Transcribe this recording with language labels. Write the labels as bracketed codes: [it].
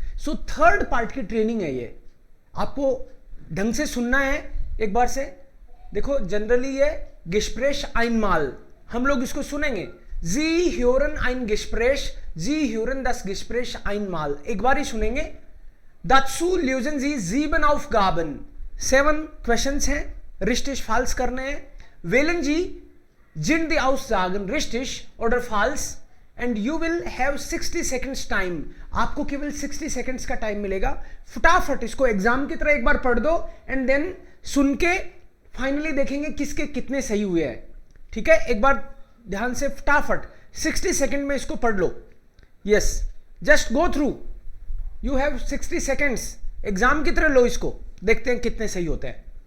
[hi] सो 3rd part की training है ये, आपको ढंग से सुनना है एक बार से। देखो जनरली ये [de] गिस्प्रेश आइनमाल, [hi] हम लोग इसको सुनेंगे [de] जी ह्यूरन आइन गिस्प्रेश, जी ह्यूरन दस गिस्प्रेश आइनमाल, [hi] एक बार ही सुनेंगे। [de] Dazu lösen Sie 7 Aufgaben, [hi] 7 questions हैं, [de] richtig falsch [hi] करने हैं। [de] Wählen Sie sind die Aussagen richtig oder falsch [en] and you will have 60 seconds time, [hi] आपको केवल 60 सेकंड्स का टाइम मिलेगा। फटाफट इसको एग्जाम की तरह एक बार पढ़ दो एंड देन सुन के फाइनली देखेंगे किसके कितने सही हुए हैं, ठीक है। एक बार ध्यान से फटाफट 60 सेकंड में इसको पढ़ लो। [en] yes, just go through, you have 60 seconds, [hi] exam की तरह लो इसको, देखते हैं कितने सही होते हैं।